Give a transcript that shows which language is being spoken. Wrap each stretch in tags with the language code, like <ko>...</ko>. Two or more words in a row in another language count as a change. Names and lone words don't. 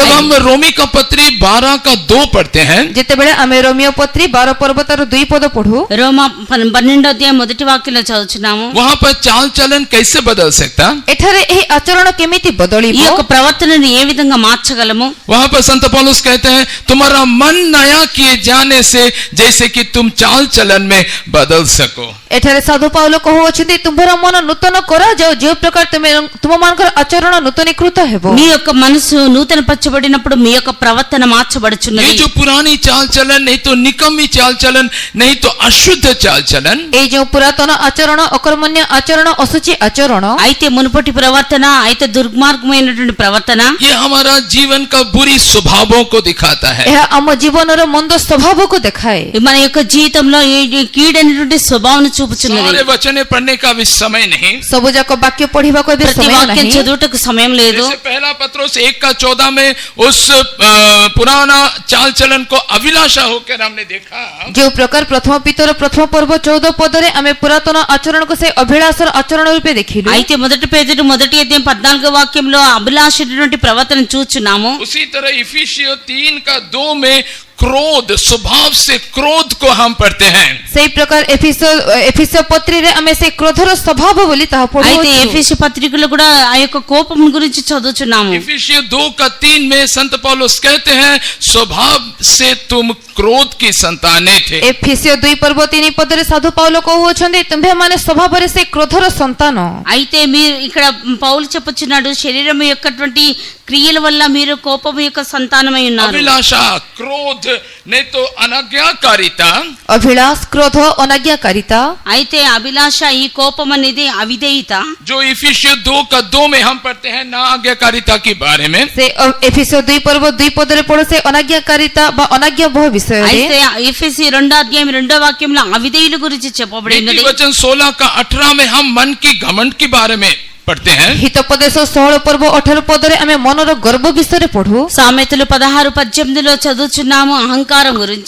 <hi>जब हम रोमी का पत्री 12:2 पढ़ते हैं,</hi> <or>ଯେତେବେଳେ ଆମେ ରୋମିଓ ପତ୍ରୀ 12 ପର୍ବ ତାର 2 ପଦ ପଢୁ,</or> <te>రోమా 12 మొదటి వాక్యంలో చదువుచున్నాము।</te> <hi>वहां पर चाल चलन कैसे बदल सकता?</hi> <or>ଏଠାରେ ଏହି ଆଚରଣ କେମିତି</or> <te>ఈ</te> <or>ବଦଳିବ?</or> <te>యొక్క ప్రవర్తనను ఏ విధంగా మార్చగలము?</te> <hi>वहां पर संत पौलुस कहते हैं, तुम्हारा मन नया किए जाने से जैसे कि तुम चाल चलन में बदल सको।</hi> <or>ଏଠାରେ ସାଧୁ ପାଉଲ କହୁଅଛନ୍ତି ତୁମ୍ଭର ମନ ନୂତନ କରାଯାଉ ଯେଉଁ ପ୍ରକାର ତୁମମାନଙ୍କର ଆଚରଣ ନୂତନୀକୃତ ହେବ।</or> <te>మీ యొక్క మనసు నూతన పరచబడినప్పుడు మీ యొక్క ప్రవర్తన</te> <hi>ये</hi> <te>మార్చబడుచున్నది।</te> <hi>जो पुरानी चाल चलन, नहीं तो निकम्मी चाल चलन, नहीं तो अशुद्ध चाल चलन,</hi> <or>এই ଯେଉଁ ପୁରାତନ ଆଚରଣ ଅକର୍ମଣ୍ୟ ଆଚରଣ ଅଶୁଚି ଆଚରଣ</or> <te>అయితే మునుపటి ప్రవర్తన అయితే దుర్మార్గమైనటువంటి ప్రవర్తన</te> <hi>ये हमारा जीवन का बुरी स्वभावों को दिखाता है।</hi> <or>ଏହା ଆମ ଜୀବନର ମନ୍ଦ ସ୍ୱଭାବକୁ ଦେଖାଏ।</or> <te>మన యొక్క జీవితంలో ఈ కీడైనటువంటి స్వభావం చూపుచున్నది।</te> <hi>सारे वचन पढ़ने का भी समय नहीं।</hi> <or>ସବୁ ଯାକ ବାକ୍ୟ ପଢିବାକୁ ଏବେ</or> <te>ప్రతి</te> <or>ସମୟ</or> <te>వాక్యం</te> <or>ନାହିଁ।</or> <te>చదువుటకు సమయం లేదు।</te> <hi>जैसे पहला पत्रोस 1:14 में उस पुराना चाल चलन को अभिलाषा होकर हमने देखा,</hi> <or>ଯେଉଁ ପ୍ରକାର ପ୍ରଥମ ପିତର ପ୍ରଥମ ପର୍ବ 14 ପଦରେ ଆମେ ପୁରାତନ ଆଚରଣକୁ ସେ ଅଭିଳାଷର ଆଚରଣ ରୂପେ ଦେଖିଲୁ।</or> <te>అయితే మొదటి పేతురు మొదటి అధ్యాయం 14వ వాక్యంలో అభిలాషమైనటువంటి ప్రవర్తన చూచున్నాము।</te> <hi>उसी तरह इफिसियों 3:2 में क्रोध, स्वभाव से क्रोध को हम पढ़ते हैं।</hi> <or>ସେଇ ପ୍ରକାର ଏଫିସ ପତ୍ରୀରେ ଆମେ ସେ କ୍ରୋଧର ସ୍ୱଭାବ ବୋଲି ତାହା</or> <te>అయితే</te> <or>ପଢୁଅଛୁ।</or> <te>ఎఫెసీ పత్రికలో కూడా ఆ యొక్క కోపం గురించి చదువుచున్నాము।</te> <hi>इफिसियों 2:3 में संत पौलुस कहते हैं स्वभाव से तुम क्रोध की संतानें थे।</hi> <or>ଏଫିସିଓ 2 ପର୍ବ 3 ପଦରେ ସାଧୁ ପାଉଲ କହୁଅଛନ୍ତି ତୁମ୍ଭେମାନେ ସ୍ୱଭାବରେ ସେ କ୍ରୋଧର ସନ୍ତାନ।</or> <te>అయితే మీరు ఇక్కడ పౌలు చెప్పుచున్నాడు శరీరం యొక్కటువంటి క్రియల వల్ల మీరు కోపం యొక్క సంతానమై ఉన్నారు।</te> <hi>अभिलाषा, क्रोध, नहीं तो अनाज्ञाकारिता,</hi> <or>ଅଭିଳାଷ କ୍ରୋଧ ଅନାଜ୍ଞାକାରିତା</or> <te>అయితే అభిలాష ఈ కోపం అనేది అవిధేయత।</te> <hi>जो इफिसियों 2:2 में हम पढ़ते हैं ना आज्ञाकारिता के बारे में।</hi> <or>ସେ ଏଫିସିଓ 2 ପର୍ବ 2 ପଦରେ ପଢୁ ସେ ଅନାଜ୍ଞାକାରିତା ବା ଅନାଜ୍ଞା ବହୁ ବିଷୟରେ।</or> <te>అయితే ఎఫెసీ 2వ అధ్యాయం 2వ వాక్యంలో అవిధేయుల గురించి చెప్పబడినది।</te> <hi>वचन 16:18 में हम मन की घमंड के बारे में पढ़ते हैं।</hi> <or>ହିତୋପଦେଶ 16 ପର୍ବ 18 ପଦରେ ଆମେ ମନର ଗର୍ବ ବିଷୟ ପଢୁ।</or> <te>సామెతలు 16:18లో చదువుచున్నాము అహంకారం గురించి।</te>